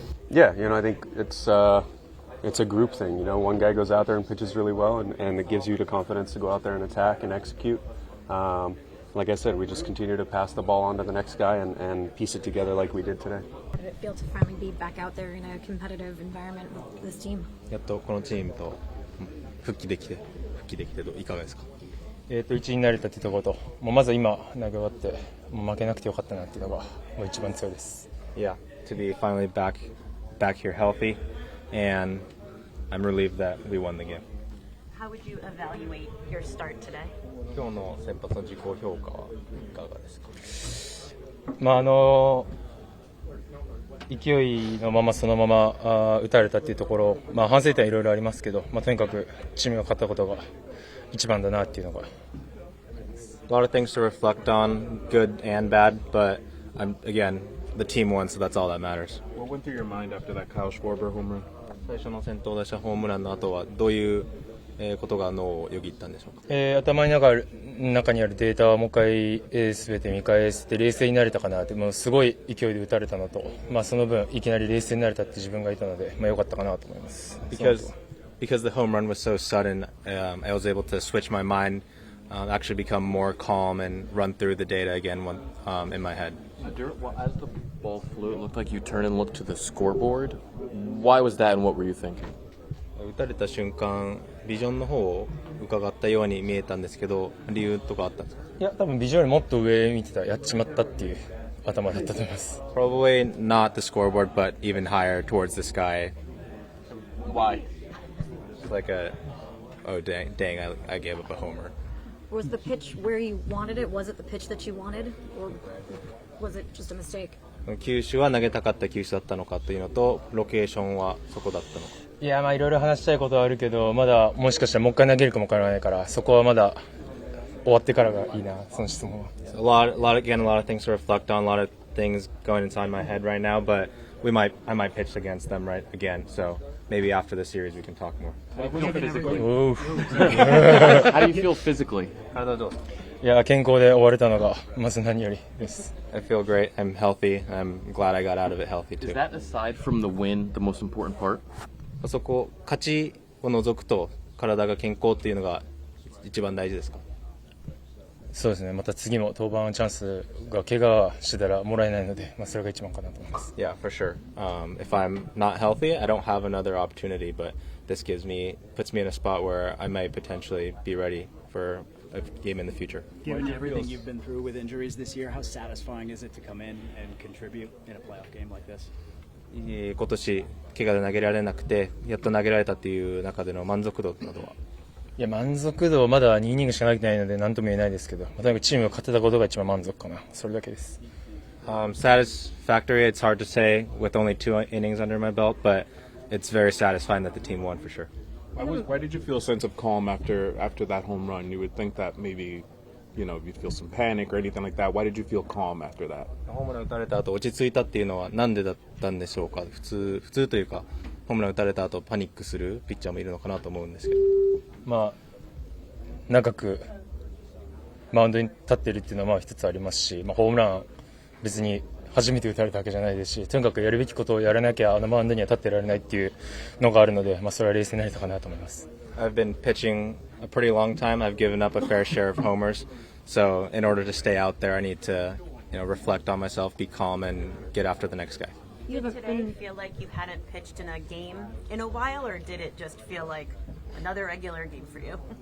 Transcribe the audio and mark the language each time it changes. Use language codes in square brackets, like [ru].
[en] Yeah, I think it's a group thing. One guy goes out there and pitches really well, and it gives you the confidence to go out there and attack and execute. Like I said, we just continue to pass the ball on to the next guy and piece it together like we did today. How did it feel to finally be back out there in a competitive environment with this team? [ja] やっとこのチームと復帰できていかがですか 1位になれたっていうところと、まず今投げ終わって負けなくてよかったなっていうのが一番強いです。 [en] Yeah, to be finally back here healthy, and I'm relieved that we won the game. How would you evaluate your start today? [ja] 今日の先発の自己評価はいかがですか？勢いのままそのまま打たれたっていうところ、反省点はいろいろありますけど、とにかくチームが勝ったことが一番だなっていうのが。 [en] A lot of things to reflect on, good and bad, but again, the team won, so that's all that matters. What went through your mind after that Kyle Schwarber home run? [ja] 最初の先頭打者ホームランの後はどういうことが脳をよぎったんでしょうか？頭の中にあるデータはもう一回すべて見返して冷静になれたかなって、すごい勢いで打たれたのと、その分いきなり冷静になれたって自分がいたので、良かったかなと思います。 [en] Because the home run was so sudden, I was able to switch my mind, actually become more calm and run through the data again in my head. As the ball flew, it looked like you turned and looked to the scoreboard. Why was that, and what were you thinking? [ja] 打たれた瞬間、ビジョンの方を伺ったように見えたんですけど、理由とかあったんですか？いや、多分ビジョンよりもっと上見てた、やっちまったっていう頭だったと思います。 [en] Probably not the scoreboard, but even higher towards the sky. Why? It's like oh dang, I gave up a homer. Was the pitch where you wanted it? Was it the pitch that you wanted? Or was it just a mistake? [ja] 球種は投げたかった球種だったのかというのと、ロケーションはそこだったのか。いや、いろいろ話したいことはあるけど、まだもしかしたらもう一回投げるかもわからないから、そこはまだ終わってからがいいな、その質問は。 [en] A lot of things to reflect on, a lot of things going inside my head right now, but I might pitch against them right again, so maybe after the series we can talk more. Oof. How do you feel physically? [ja] いや、健康で終われたのがまず何よりです。 [en] I feel great. I'm healthy. I'm glad I got out of it healthy too. Is that aside from the win the most important part? [ja] そこ勝ちを除くと体が健康っていうのが一番大事ですか？そうですね。また次も登板チャンスが怪我したらもらえないので、それが一番かなと思います。 [en] Yeah, for sure. If I'm not healthy, I don't have another opportunity, but this puts me in a spot where I might potentially be ready for a game in the future. Given everything you've been through with injuries this year, how satisfying is it to come in and contribute in a playoff game like this? [ja] 今年怪我で投げられなくてやっと投げられたっていう中での満足度などは？いや、満足度まだ2イニングしか投げてないので何とも言えないですけど、とにかくチームが勝てたことが一番満足かな。それだけです。 [en] Satisfactory, it's hard to say with only 2 innings under my belt, but it's very satisfying that the team won for sure. Why did you feel a sense of calm after that home run? You would think that maybe, you'd feel some panic or anything like that. Why did you feel calm after that? [ja] ホームラン打たれた後落ち着いたっていうのはなんでだったんでしょうか？普通というかホームラン打たれた後パニックするピッチャーもいるのかなと思うんですけど。長くマウンドに立っているっていうのは一つありますし、ホームラン別に初めて打たれたわけじゃないですし、とにかくやるべきことをやらなきゃマウンドには立ってられないっていうのがあるので、それは冷静になれたかなと思います。 [en] I've been pitching a pretty long time. I've given up a fair share of homers, so in order to stay out there, I need to, reflect on myself, be calm, and get after the next guy. Did today feel like you hadn't pitched in a game in a while, or did it just feel like another regular game for you?